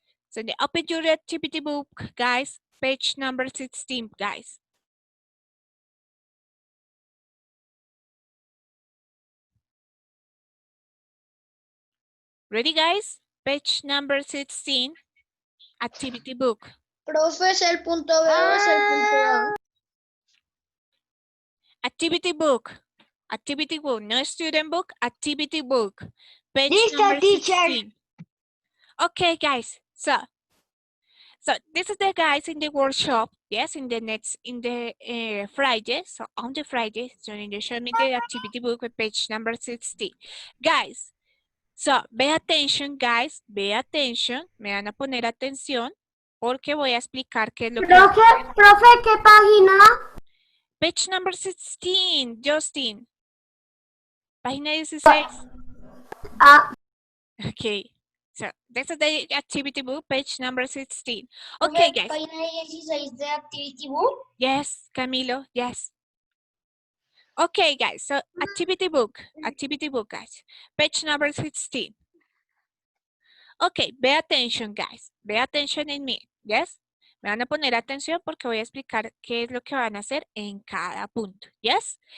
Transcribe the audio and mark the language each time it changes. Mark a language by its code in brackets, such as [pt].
[en] So open your activity book, guys, page number 16, guys. Ready, guys? Page number 16, activity book. [es] Profe, es el punto B o es el punto A. [en] Activity book. Activity book, no student book, activity book. Page [es] Listo, [en] number teacher. 16. Okay, guys. So this is the guys in the workshop. Yes, in the Friday. So on the Friday, so in the show me the activity book with page number 16. Guys, so pay attention, guys. Pay attention. [es] Me van a poner atención porque voy a explicar qué es lo que... Profe, ¿qué página? [en] Page number 16, Justin. [es] Página 16. Ah. [en] Okay. So, this is the activity book, page number 16. Okay, guys. [es] Página 16 de activity book. [en] Yes, Camilo, yes. Okay, guys. So, activity book, guys. Page number 16. Okay, pay attention, guys. Pay attention in me, yes? [es] Me van a poner atención porque voy a explicar qué es lo que van a hacer en cada punto, yes?